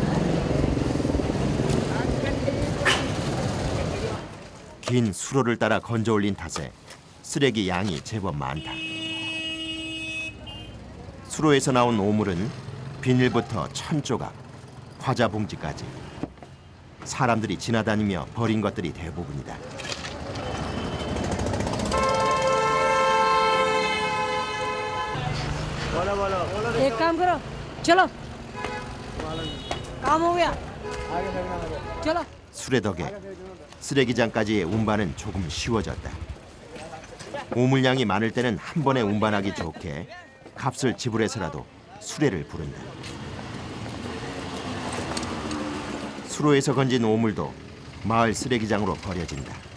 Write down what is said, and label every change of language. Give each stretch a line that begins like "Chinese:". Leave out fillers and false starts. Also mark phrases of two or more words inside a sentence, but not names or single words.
Korean: 긴 수로를 따라 건져 올린 탓에 쓰레기 양이 제법 많다. 수로에서 나온 오물은 비닐부터 천조각, 과자 봉지까지 사람들이 지나다니며 버린 것들이 대부분이다.
Hindi: एक काम करो चलो काम हो गया चलो
Korean: 수레 덕에 쓰레기장까지의 운반은 조금 쉬워졌다. 오물량이 많을 때는 한 번에 운반하기 좋게 값을 지불해서라도 수레를 부른다. 수로에서 건진 오물도 마을 쓰레기장으로 버려진다.